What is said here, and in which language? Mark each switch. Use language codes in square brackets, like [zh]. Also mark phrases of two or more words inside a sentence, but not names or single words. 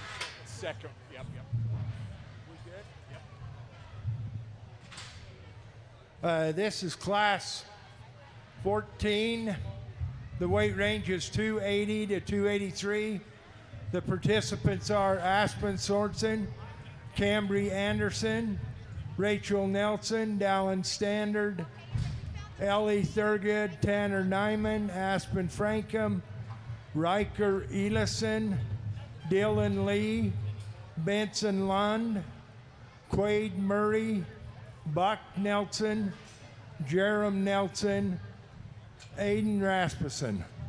[en] second. Yep. We good? This is class 14. The weight range is 280 to 283. The participants are Aspen Sorensen, Cambry Anderson, Rachel Nelson, Dallin Standard, Ellie Thurgood, Tanner Nyman, Aspen Frankham, Riker Elison, Dylan Lee, Benson Lund, Quade Murray, Buck Nelson, Jerem Nelson, Aiden Rasmussen.